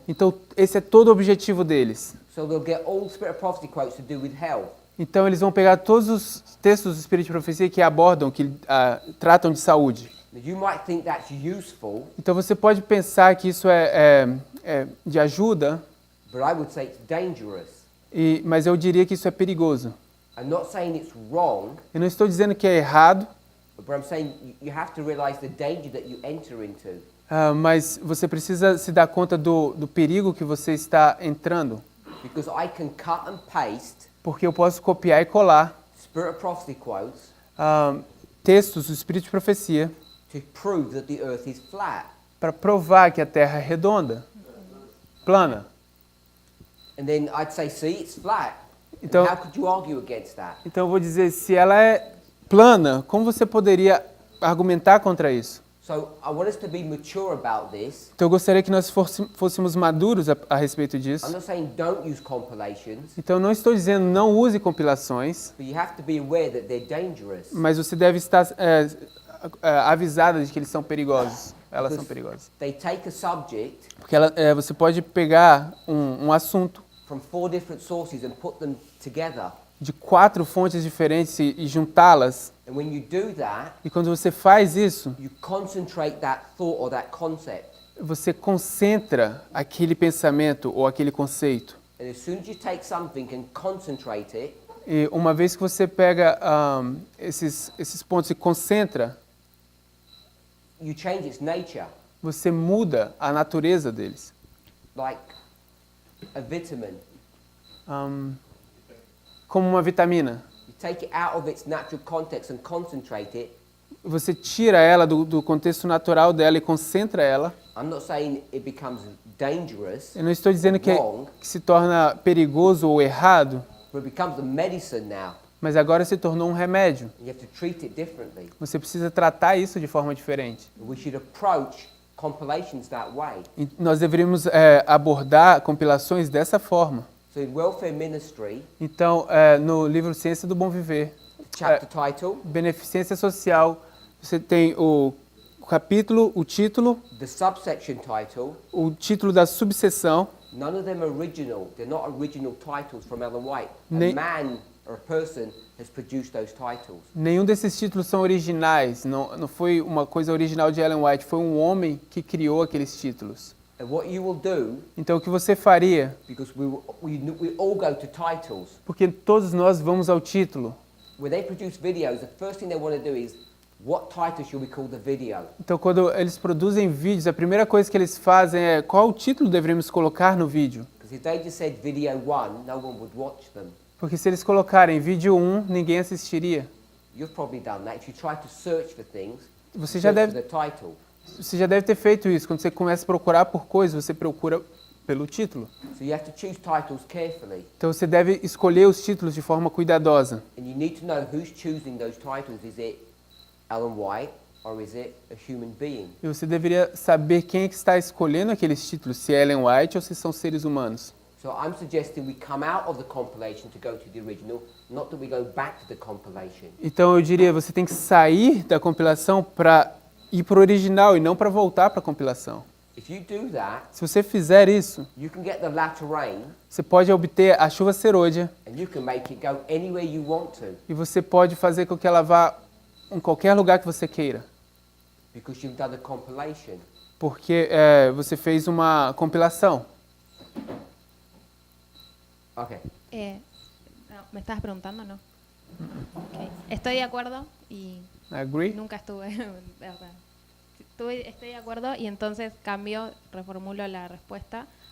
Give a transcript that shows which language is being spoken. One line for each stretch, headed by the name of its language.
Portuguese: Então, esse é todo o objetivo deles.
English: So they'll get all Spirit of Prophecy quotes to do with health.
Portuguese: Então, eles vão pegar todos os textos do Espírito de Profecia que abordam, que tratam de saúde.
English: Now, you might think that's useful,
Portuguese: Então, você pode pensar que isso é de ajuda,
English: but I would say it's dangerous.
Portuguese: mas eu diria que isso é perigoso.
English: I'm not saying it's wrong,
Portuguese: Eu não estou dizendo que é errado,
English: but I'm saying you have to realize the danger that you enter into.
Portuguese: mas você precisa se dar conta do perigo que você está entrando.
English: Because I can cut and paste
Portuguese: Porque eu posso copiar e colar
English: Spirit of Prophecy quotes
Portuguese: textos do Espírito de Profecia
English: to prove that the earth is flat.
Portuguese: para provar que a Terra é redonda, plana.
English: And then I'd say, see, it's flat. And
Portuguese: Então-
English: how could you argue against that?
Portuguese: Então eu vou dizer, se ela é plana, como você poderia argumentar contra isso?
English: So I want us to be mature about this.
Portuguese: Então eu gostaria que nós fôssemos maduros a respeito disso.
English: I'm not saying don't use compilations,
Portuguese: Então eu não estou dizendo não use compilações,
English: but you have to be aware that they're dangerous.
Portuguese: mas você deve estar avisada de que eles são perigosos. Elas são perigosas.
English: They take a subject
Portuguese: Porque você pode pegar um assunto
English: from 4 different sources and put them together.
Portuguese: de 4 fontes diferentes e juntá-las.
English: And when you do that,
Portuguese: E quando você faz isso,
English: you concentrate that thought or that concept.
Portuguese: você concentra aquele pensamento ou aquele conceito.
English: And as soon as you take something and concentrate it,
Portuguese: E uma vez que você pega esses pontos e concentra,
English: you change its nature.
Portuguese: você muda a natureza deles.
English: Like a vitamin.
Portuguese: Como uma vitamina.
English: You take it out of its natural context and concentrate it.
Portuguese: Você tira ela do contexto natural dela e concentra ela.
English: I'm not saying it becomes dangerous,
Portuguese: Eu não estou dizendo que
English: wrong,
Portuguese: se torna perigoso ou errado,
English: but it becomes a medicine now.
Portuguese: mas agora se tornou um remédio.
English: You have to treat it differently.
Portuguese: Você precisa tratar isso de forma diferente.
English: We should approach compilations that way.
Portuguese: E nós deveríamos abordar compilações dessa forma.
English: So in welfare ministry,
Portuguese: Então, no livro Ciência do Bom Viver,
English: chapter title,
Portuguese: Beneficência Social, você tem o capítulo, o título,
English: the subsection title.
Portuguese: o título da subseção.
English: None of them are original. They're not original titles from Ellen White. Ne- A man or a person has produced those titles.
Portuguese: Nenhum desses títulos são originais, não foi uma coisa original de Ellen White, foi um homem que criou aqueles títulos.
English: And what you will do,
Portuguese: Então, o que você faria,
English: because we all go to titles,
Portuguese: porque todos nós vamos ao título,
English: when they produce videos, the first thing they want to do is, what title should we call the video?
Portuguese: então quando eles produzem vídeos, a primeira coisa que eles fazem é qual título deveríamos colocar no vídeo.
English: Because if they just said video 1, no one would watch them.
Portuguese: Porque se eles colocarem vídeo 1, ninguém assistiria.
English: You've probably done that. If you try to search for things,
Portuguese: Você já
English: search
Portuguese: deve,
English: for the title.
Portuguese: você já deve ter feito isso. Quando você começa a procurar por coisas, você procura pelo título.
English: So you have to choose titles carefully.
Portuguese: Então você deve escolher os títulos de forma cuidadosa.
English: And you need to know who's choosing those titles. Is it Ellen White or is it a human being?
Portuguese: E você deveria saber quem é que está escolhendo aqueles títulos, se é Ellen White ou se são seres humanos.
English: So I'm suggesting we come out of the compilation to go to the original, not that we go back to the compilation.
Portuguese: Então eu diria, você tem que sair da compilação para ir para o original e não para voltar para a compilação.
English: If you do that,
Portuguese: Se você fizer isso,
English: you can get the latter rain
Portuguese: você pode obter a chuva serôdia
English: and you can make it go anywhere you want to
Portuguese: e você pode fazer com que ela vá em qualquer lugar que você queira,
English: because you've done a compilation.
Portuguese: porque você fez uma compilação.
English: Okay.
Spanish: No, ¿me estabas preguntando o no? Ok. Estoy de acuerdo y
English: I agree.
Spanish: nunca estuve. O sea, estoy de acuerdo y entonces cambio, reformulo la respuesta.